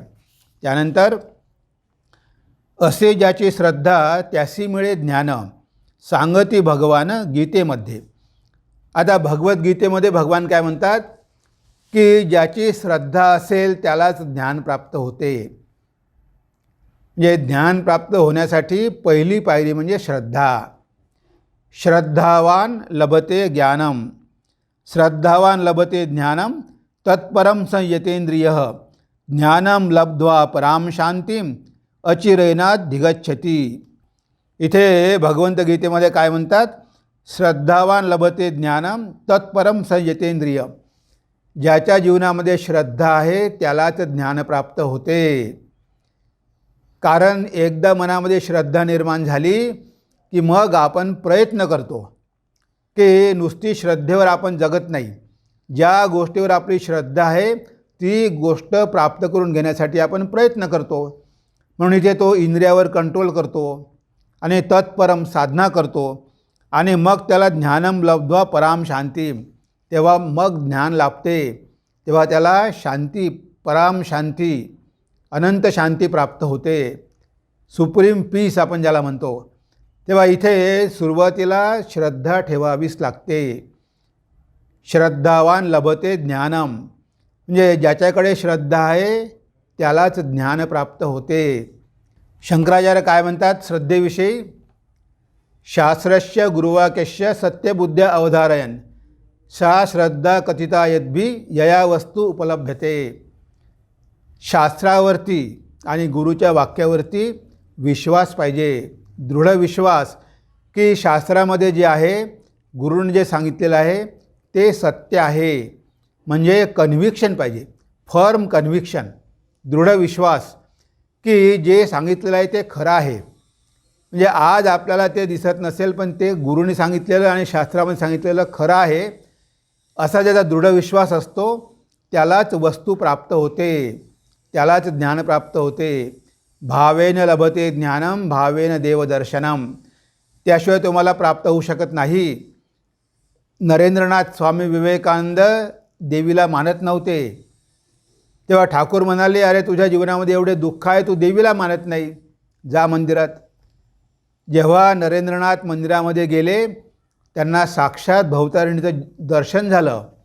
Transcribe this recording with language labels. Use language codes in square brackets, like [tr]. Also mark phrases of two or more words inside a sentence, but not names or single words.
[mr] त्यानंतर असे ज्याची श्रद्धा त्यासी मिळे ज्ञान, सांगती भगवान गीतेमध्ये. आता भगवद्गीतेमध्ये भगवान काय म्हणतात की ज्याची श्रद्धा असेल त्यालाच ज्ञान प्राप्त होते. म्हणजे ज्ञान प्राप्त होण्यासाठी पहिली पायरी म्हणजे श्रद्धा. [sa] श्रद्धावान लभते ज्ञानम, श्रद्धावान लभते ज्ञानम, तत्परम संयतेंद्रिय, ज्ञानम लब्ध्वा पराम शांतीम अचिरेनाधिगच्छति. [mr] इथे भगवंत गीतेमध्ये काय म्हणतात, [sa] श्रद्धावान लभते ज्ञानम तत्परम संयतेंद्रिय. [mr] ज्याच्या जीवनामध्ये श्रद्धा आहे त्यालाच ज्ञान प्राप्त होते. कारण एकदा मनामध्ये श्रद्धा निर्माण झाली की मग आपण प्रयत्न करतो की नुसती श्रद्धेवर आपण जगत नाही. ज्या गोष्टीवर आपली श्रद्धा आहे ती गोष्ट प्राप्त करून घेण्यासाठी आपण प्रयत्न करतो. म्हणून इथे तो इंद्रियावर कंट्रोल करतो आणि तत्परम साधना करतो आणि मग त्याला [sa] ज्ञानम लब्ध्वा पराम शांती, [mr] तेव्हा मग ज्ञान लाभते. तेव्हा त्याला शांती, पराम शांती, अनंत शांती प्राप्त होते. [en] supreme peace [mr] आपण ज्याला म्हणतो. तेव्हा इथे सुरुवातीला श्रद्धा ठेवावीच लागते. [sa] श्रद्धावान लभते ज्ञानम, [mr] म्हणजे ज्याच्याकडे श्रद्धा आहे त्यालाच ज्ञान प्राप्त होते. शंकराचार्य काय म्हणतात श्रद्धेविषयी, [sa] शास्त्रस्य गुरुवाक्यस्य सत्यबुद्ध्या अवधारयन् सा श्रद्धा कथिता यद्भी यया वस्तू उपलभ्यते. [mr] शास्त्रावरती आणि गुरुच्या वाक्यावरती विश्वास पाहिजे, दृढ विश्वास की शास्त्रामध्ये जे आहे, गुरुने जे सांगितलेलं आहे ते सत्य आहे. म्हणजे कन्व्हिक्शन पाहिजे, [en] firm conviction, [mr] दृढ विश्वास की जे सांगितलेलं आहे ते खरं आहे. म्हणजे आज आपल्याला ते दिसत नसेल पण ते गुरुने सांगितलेलं आणि शास्त्रामध्ये सांगितलेलं खरं आहे, असा ज्याचा दृढ विश्वास असतो त्यालाच वस्तू प्राप्त होते, त्यालाच ज्ञान प्राप्त होते. [sa] भावेन लभते ज्ञानम भावेन देवदर्शनम. [mr] त्याशिवाय तुम्हाला प्राप्त होऊ शकत नाही. नरेंद्रनाथ स्वामी विवेकानंद देवीला मानत नव्हते. तेव्हा ठाकूर म्हणाले, अरे तुझ्या जीवनामध्ये एवढे दुःख आहे, तू देवीला मानत नाही, जा मंदिरात. जेव्हा नरेंद्रनाथ मंदिरामध्ये गेले त्यांना साक्षात भवतारिणीचं दर्शन झालं.